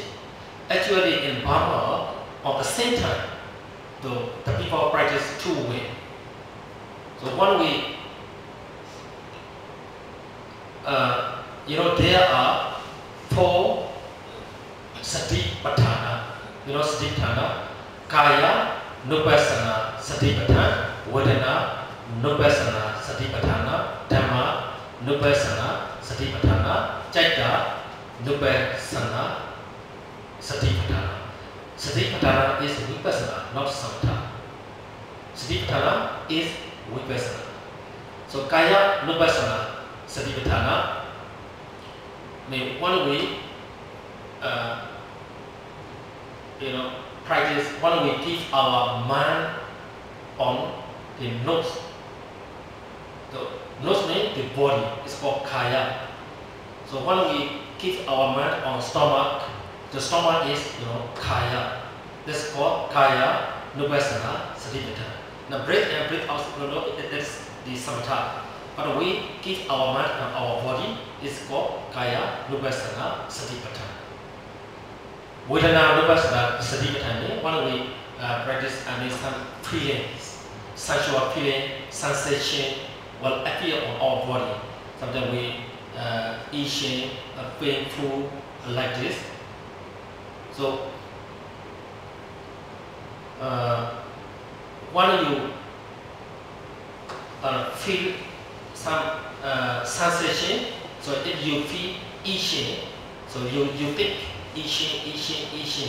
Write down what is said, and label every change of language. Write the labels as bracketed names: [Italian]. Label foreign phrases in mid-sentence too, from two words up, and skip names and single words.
[English] Actually in Burma, at the same time, the people practice two ways. So one way, there are four satipatthana. Satipatthana, [Pali] kaya nupassana satipatthana, vedana nupassana satipatthana, dhamma nupassana satipatthana, citta nupassana satipatthana. [English] Satipatthana is vipassana, not samatha. Satipatthana is vipassana. So [Pali] kaya nupassana satipatthana [English] means when we practice, when we keep our mind on the nose. The nose means the body. It's called kaya. So when we keep our mind on stomach, the stomach is kaya. This is called [Pali] kaya nupassana satipatthana. [English] Now breathe in, breathe out, that's the samatha. But we keep our mind on our body, it's called [Pali] kaya nupassana satipatthana. Vedana nupassana satipatthana, [English] when we practice some feelings, sensual feeling, sensation will appear on our body. Sometimes we itching, painful, like this. So when you feel some sensation, so if you feel itching, so you think itching.